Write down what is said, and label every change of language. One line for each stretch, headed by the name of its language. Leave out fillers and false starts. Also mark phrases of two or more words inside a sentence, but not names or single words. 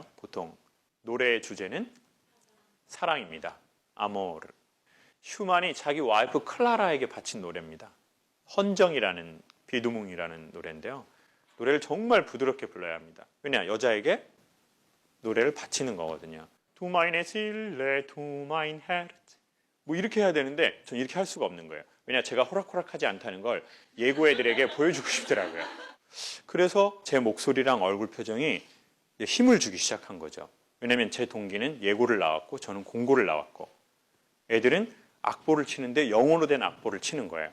Korean: 보통 노래의 주제는 사랑입니다. 아모르. 슈만이 자기 와이프 클라라에게 바친 노래입니다. 헌정이라는, 비두뭉이라는 노래인데요. 노래를 정말 부드럽게 불러야 합니다. 왜냐? 여자에게 노래를 바치는 거거든요.
German: Du meine Seele, du mein Herz.
Korean: 뭐 이렇게 해야 되는데 전 이렇게 할 수가 없는 거예요. 왜냐? 제가 호락호락하지 않다는 걸 예고 애들에게 보여주고 싶더라고요. 그래서 제 목소리랑 얼굴 표정이 힘을 주기 시작한 거죠. 왜냐면 제 동기는 예고를 나왔고 저는 공고를 나왔고 애들은 악보를 치는데 영어로 된 악보를 치는 거예요.